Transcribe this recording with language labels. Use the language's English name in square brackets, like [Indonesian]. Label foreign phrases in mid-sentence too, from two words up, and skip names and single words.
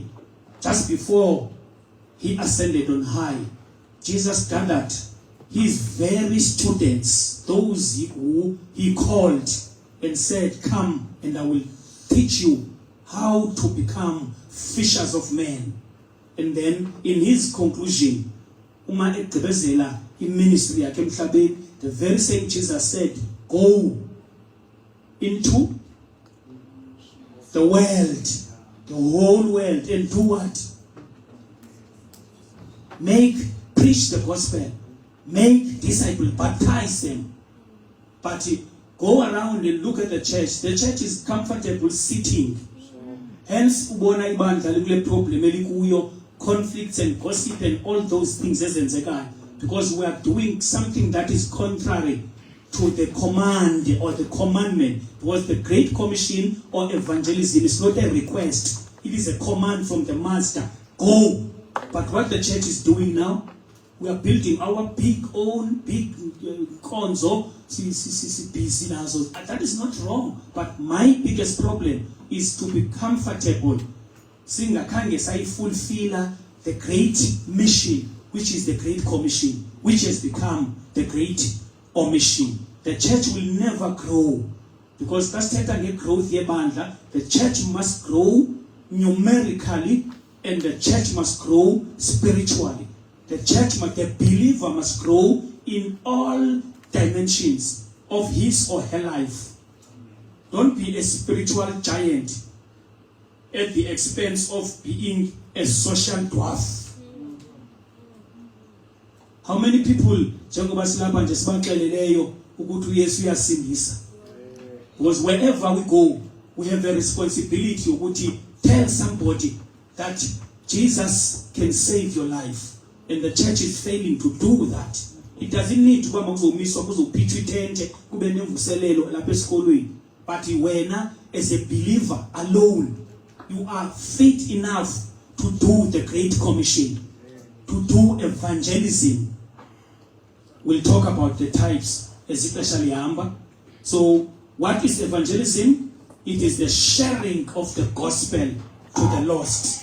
[English] Just before he ascended on high, Jesus gathered his very students, those who he called, and said, "Come and I will teach you how to become fishers of men." And then in his conclusion, [Zulu] uma egqibezela iministry yakhe emhlabeni, [English] the very same Jesus said, "Go into the world, the whole world, and do what? Preach the gospel, make disciples, baptize them." But go around and look at the church. The church is comfortable sitting. Hence, [Zulu] ubona ibandla likule problem elikuyo, [English] conflicts and gossip and all those things ezenzekayo, because we are doing something that is contrary to the command or the commandment. Because the Great Commission or evangelism is not a request, it is a command from the master. Go. But what the church is doing now, we are building our big konzo, busy now. So that is not wrong. But my biggest problem is to be comfortable. [Zulu] Singakhange sayifulfill [English] the great mission, which is the Great Commission, which has become the Great Omission. The church will never grow, because that's taking growth yebandla. The church must grow numerically, and the church must grow spiritually. The believer must grow in all dimensions of his or her life. Don't be a spiritual giant at the expense of being a social dwarf. How many people [Zulu] njengoba silapha nje sibaxeleleyo ukuthi uYesu uyasindisa? [English] Because wherever we go, we have a responsibility ukuthi tell somebody that Jesus can save your life. And the church is failing to do that. It doesn't need to be [Zulu] kuzomiswa kuzopitshwa itente kube nemvuselelo lapha esikolweni. [English] But wena as a believer alone, you are fit enough to do the Great Commission, to do evangelism. We'll talk about the types, especially Amba. So, what is evangelism? It is the sharing of the gospel to the lost.